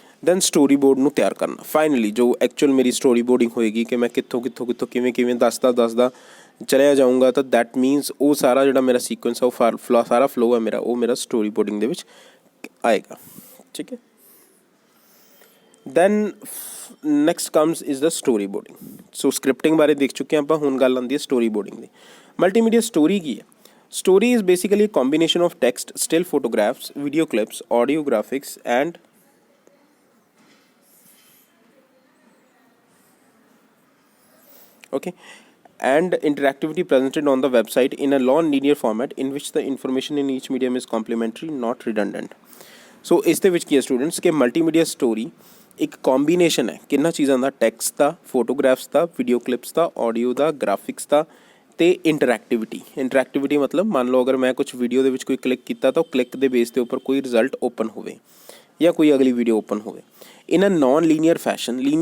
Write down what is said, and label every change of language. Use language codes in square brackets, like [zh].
[pa] Then story board ਨੂੰ ਤਿਆਰ ਕਰਨਾ। ਫਾਈਨਲੀ ਜੋ ਐਕਚੁਅਲ ਮੇਰੀ ਸਟੋਰੀ ਬੋਰਡਿੰਗ ਹੋਏਗੀ ਕਿ ਮੈਂ ਕਿੱਥੋਂ ਕਿਵੇਂ ਦੱਸਦਾ ਚਲਿਆ ਜਾਊਂਗਾ, ਤਾਂ ਦੈਟ ਮੀਨਸ ਉਹ ਸਾਰਾ ਜਿਹੜਾ ਮੇਰਾ ਸੀਕੁਐਂਸ ਹੈ, ਉਹ ਸਾਰਾ ਫਲੋ ਹੈ ਮੇਰਾ, ਉਹ ਮੇਰਾ ਸਟੋਰੀ ਬੋਰਡਿੰਗ ਦੇ ਵਿੱਚ ਆਏਗਾ, ਠੀਕ ਹੈ। [en] Then next comes is the storyboarding. [pa] ਸੋ ਸਕ੍ਰਿਪਟਿੰਗ ਬਾਰੇ ਦੇਖ ਚੁੱਕੇ ਹਾਂ ਆਪਾਂ, ਹੁਣ ਗੱਲ ਆਉਂਦੀ ਹੈ ਸਟੋਰੀ ਬੋਰਡਿੰਗ ਦੀ। ਮਲਟੀਮੀਡੀਆ ਸਟੋਰੀ ਕੀ ਹੈ? [en] Story is basically a combination of text, still photographs, video clips, audio graphics and and interactivity presented on the website in a non-linear format in which the information in each medium is complementary, not redundant. [pa] So ਇਸ ਦੇ ਵਿੱਚ ਕੀ ਹੈ students ਕਿ multimedia story ਇੱਕ combination ਹੈ ਕਿੰਨਾ ਚੀਜ਼ਾਂ ਦਾ, text ਦਾ, photographs ਦਾ, video clips ਦਾ, audio ਦਾ, graphics ਦਾ ਅਤੇ ਇੰਟਰੈਕਟਿਵਿਟੀ ਮਤਲਬ ਮੰਨ ਲਓ ਅਗਰ ਮੈਂ ਕੁਛ ਵੀਡੀਓ ਦੇ ਵਿੱਚ ਕੋਈ ਕਲਿੱਕ ਕੀਤਾ ਤਾਂ ਉਹ ਕਲਿੱਕ ਦੇ ਬੇਸ ਦੇ ਉੱਪਰ ਕੋਈ ਰਿਜ਼ਲਟ ਓਪਨ ਹੋਵੇ ਜਾਂ ਕੋਈ ਅਗਲੀ ਵੀਡੀਓ ਓਪਨ ਹੋਵੇ [en] In a non linear fashion.